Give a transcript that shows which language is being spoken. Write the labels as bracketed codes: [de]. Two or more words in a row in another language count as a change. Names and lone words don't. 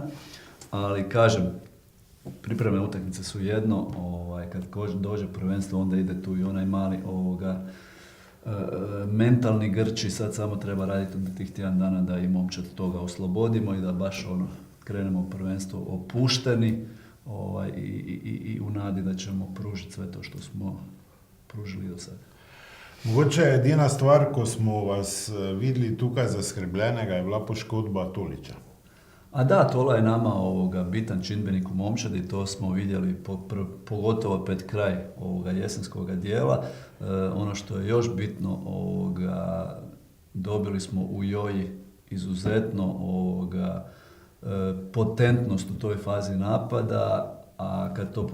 [hr] Ali kažem, pripremne utakmice su jedno, kad dođe prvenstvo onda ide tu i onaj mali mentalni grči, sad samo treba raditi od tih tjedan dana da i momčad toga oslobodimo i da baš krenemo u prvenstvo opušteni i u nadi da ćemo pružiti sve to što smo pružili do sada. [sl] Mogoče edina stvar, ko smo vas videli tukaj zaskrbljenega, je bila poškodba Tolića. [hr] A da, Tola je nama bitan čimbenik u momčadi, to smo vidjeli pogotovo pred kraj jesenskog dijela. Ono što je još bitno, dobili smo u Joji izuzetno potentnost u toj fazi napada, a kad to